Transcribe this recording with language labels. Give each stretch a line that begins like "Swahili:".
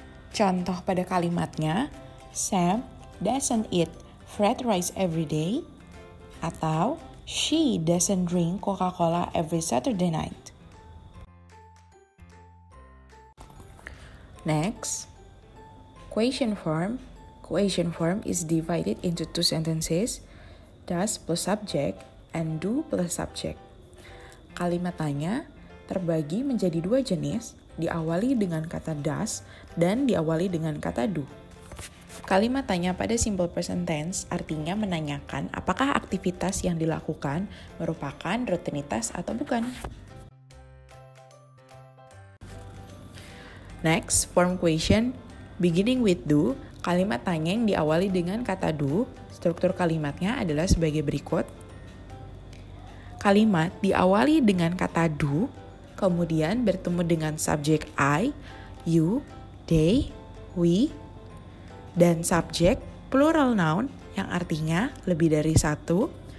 Indonesian: Contoh pada kalimatnya,
English: Sam doesn't eat fried rice every day,
Indonesian: atau
English: she doesn't drink Coca-Cola every Saturday night. Next, question form. Question form is divided into two sentences, does plus subject and do plus subject.
Indonesian: Kalimat tanya terbagi menjadi dua jenis, diawali dengan kata does dan diawali dengan kata do. Kalimat tanya pada simple present tense artinya menanyakan apakah aktivitas yang dilakukan merupakan rutinitas atau bukan.
English: Next, form question beginning with do
Indonesian: Kalimat tanya yang diawali dengan kata do, struktur kalimatnya adalah sebagai berikut. Kalimat diawali dengan kata do, kemudian bertemu dengan subjek I, you, they, we, dan subjek plural noun yang artinya lebih dari satu.